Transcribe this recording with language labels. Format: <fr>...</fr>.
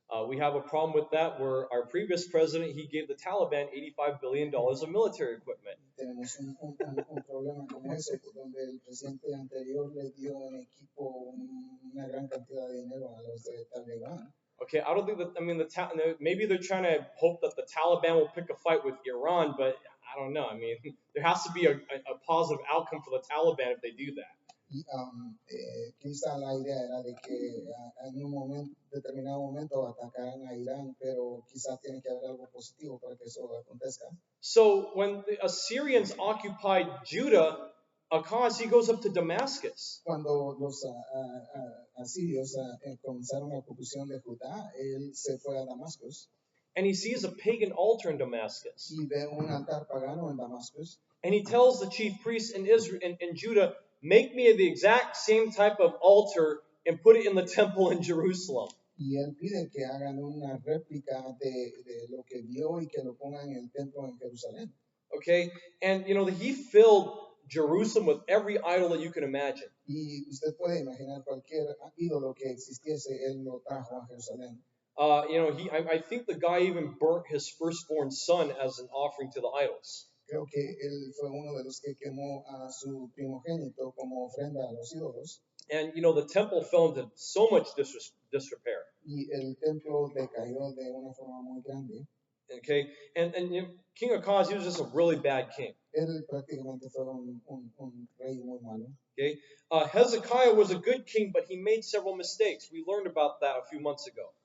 <en>We have a problem with that where our previous president, he gave the Taliban $85 billion of military equipment.</en> <es>Tenemos un problema como ese, donde el presidente anterior le dio en equipo una gran cantidad de dinero a los de Talibán.</es> <en>Okay, I don't think that, I mean, maybe they're trying to hope that the Taliban will pick a fight with Iran, but I don't know. I mean, there has to be a positive outcome for the Taliban if they do that.</en> <es>Y quizá la idea era de que en un determinado momento atacaran a Irán, pero quizás tiene que haber algo positivo para que eso acontezca.</es> <en>So when the Assyrians occupied Judah, Ahaz, he goes up to Damascus.</en> <es>Cuando los asirios comenzaron la ocupación de Judá, él se fue a Damascus</es> <en>And he sees a pagan altar in Damascus.</en> <es>y ve un altar pagano en Damascus.</es> <en>And he tells the chief priests in Israel, in Judah, make me the exact same type of altar and put it in the temple in Jerusalem.</en> <es>Y él pide que hagan una réplica de lo que vio y que lo pongan en el templo en Jerusalén.</es> <en>Okay? And, he filled Jerusalem with every idol that you can imagine.</en> <es>Y usted puede imaginar cualquier ídolo que existiese, él lo trajo a Jerusalén.</es> <en>I think the guy even burnt his firstborn son as an offering to the idols.</en> <es>Creo que él fue uno de los que quemó a su primogénito como ofrenda a los ídolos.</es> <en>And, the temple fell into so much disrepair.</en> <es>Y el templo decayó de una forma muy grande.</es> <en>Okay? And King Ahaz, he was just a really bad king.</en> <es>Él prácticamente fue un rey muy malo.</es> <en>Okay? Hezekiah was a good king, but he made several mistakes. We learned about that a few months ago.</en>